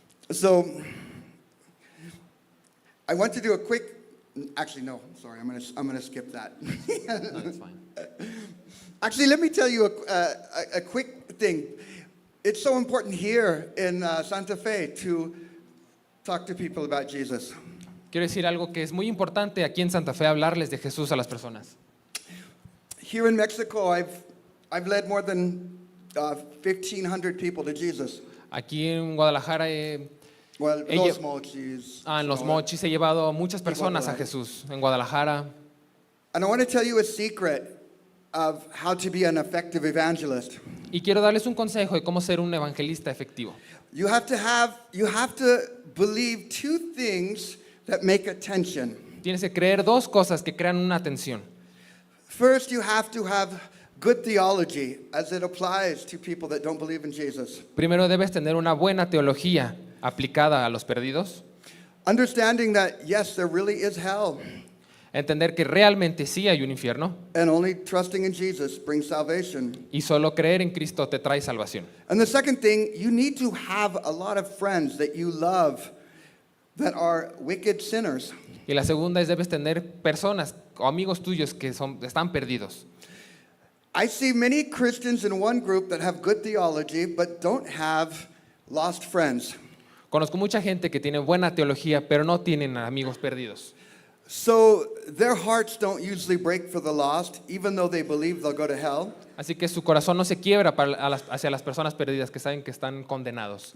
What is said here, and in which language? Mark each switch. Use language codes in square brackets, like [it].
[en] So, I want to do a quick, actually no, sorry, I'm going to skip that. no, it's fine. Actually, let me tell you a quick thing. It's so important here in Santa Fe to talk to people about Jesus. [es] Quiero decir algo que es muy importante aquí en Santa Fe, hablarles de Jesús a las personas. [en] Here in Mexico, I've led more than 1,500 people to Jesus. [es] Aquí en Guadalajara, [en] Well, [es] Ella- Los Mochis. en Los Mochis he llevado a muchas personas a Jesús. En Guadalajara. [en] And I want to tell you a secret of how to be an effective evangelist. [es] Y quiero darles un consejo de cómo ser un evangelista efectivo. [en] You have to believe two things that make attention. [es] Tienes que creer dos cosas que crean una tensión. [en] First, you have to have good theology as it applies to people that don't believe in Jesus. [es] Primero debes tener una buena teología aplicada a los perdidos. [en] Understanding that, yes, there really is hell, [es] Entender que realmente sí hay un infierno [en] and only trusting in Jesus brings salvation. [es] y solo creer en Cristo te trae salvación. [en] And the second thing, you need to have a lot of friends that you love that are wicked sinners. [es] Y la segunda es debes tener personas o amigos tuyos que están perdidos. [en] I see many Christians in one group that have good theology but don't have lost friends. [es] Conozco mucha gente que tiene buena teología, pero no tienen amigos perdidos. [en] So their hearts don't usually break for the lost, even though they believe they'll go to hell, [es] Así que su corazón no se quiebra hacia las personas perdidas que saben que están condenados,